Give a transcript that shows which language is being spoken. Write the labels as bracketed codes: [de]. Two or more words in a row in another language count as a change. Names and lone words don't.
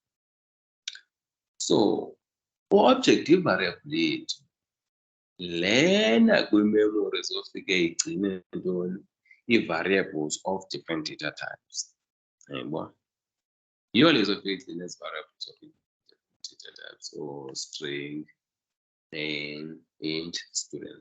[xh] So object i-variable yethu lena kwi-memory zofike igcine ntoni? [en] Ii-variables of different data types. [xh] Yayibona? Yiyo lezo fike igcine ezi [en] variables of different data types, or string, name, int, student.